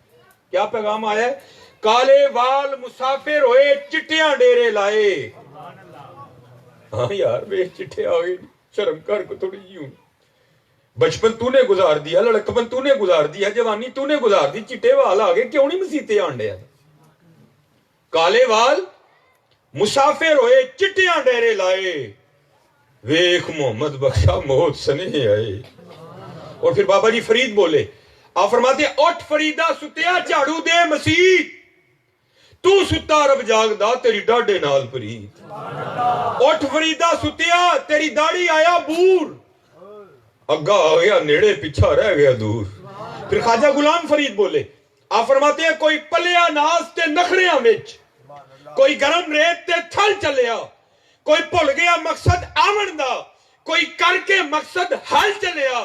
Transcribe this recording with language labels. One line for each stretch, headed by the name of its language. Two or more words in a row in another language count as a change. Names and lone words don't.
Urdu: کیا پیغام آیا ہے؟
Punjabi: کالے وال مسافر ہوئے چٹیاں ڈیرے لائے. ہاں یار بے چٹھے آ گئے، شرم کر کو تھوڑی جی ہوں.
Urdu: بچپن تو نے گزار دیا، لڑکپن تو نے گزار دیا، جوانی تو نے گزار دی،
Punjabi: چٹے وال آ گئے کیوں نہیں مسیتے آنڈے؟ کالے وال مسافر ہوئے چٹیاں ڈیرے لائے، ویخ محمد بخشا موت سنے آئے.
Urdu: اور پھر بابا جی فرید بولے، آپ فرماتے ہیں
Punjabi: اٹھ فریدہ ستیا جھاڑو دے مسیح، تو ستا رب جاگدا تیری ڈاڈے نال پرید. اٹھ فریدہ ستیا تیری داڑھی آیا بور، اگا آ گیا نیڑے پیچھا رہ گیا دور.
Urdu: پھر خواجہ غلام فرید بولے، آپ فرماتے ہیں
Punjabi: کوئی پلیا ناز تے نخریاں وچ، کوئی گرم ریت تے تھل چلیا، کوئی بھول گیا مقصد آمن دا، کوئی کر کے مقصد حل چلیا.